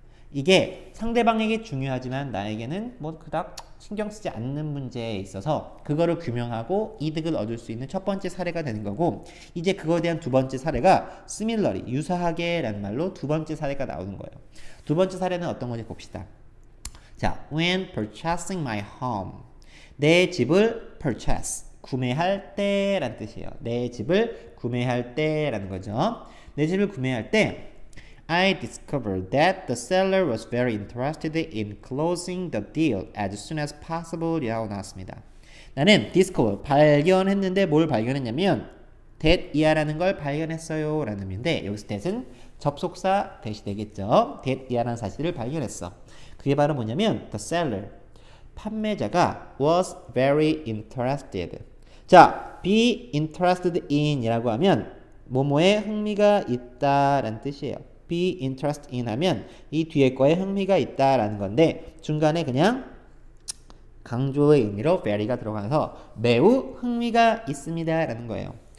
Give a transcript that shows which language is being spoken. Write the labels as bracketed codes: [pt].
[ko] 이게 상대방에게 중요하지만 나에게는 뭐 그닥 신경 쓰지 않는 문제에 있어서 그거를 규명하고 이득을 얻을 수 있는 첫 번째 사례가 되는 거고, 이제 그거에 대한 두 번째 사례가 similarly, 유사하게 라는 말로 두 번째 사례가 나오는 거예요. 두 번째 사례는 어떤 건지 봅시다. 자, [en] when purchasing my home, [ko] 내 집을 purchase, 구매할 때라는 뜻이에요. 내 집을 구매할 때라는 거죠. 내 집을 구매할 때 [en] I discovered that the seller was very interested in closing the deal as soon as possible [ko] 이라고 나왔습니다. 나는 discover, 발견했는데 뭘 발견했냐면 that 이하라는 걸 발견했어요 라는 의미인데, 여기서 that은 접속사 that이 되겠죠. that 이하라는 사실을 발견했어. 그게 바로 뭐냐면 [en] the seller, [ko] 판매자가 [en] was very interested. [ko] 자, [en] be interested in [ko] 이라고 하면 뭐뭐에 흥미가 있다라는 뜻이에요. [en] be interested in [ko] 하면 이 뒤에 거에 흥미가 있다라는 건데, 중간에 그냥 강조의 의미로 very가 들어가서 매우 흥미가 있습니다 라는 거예요.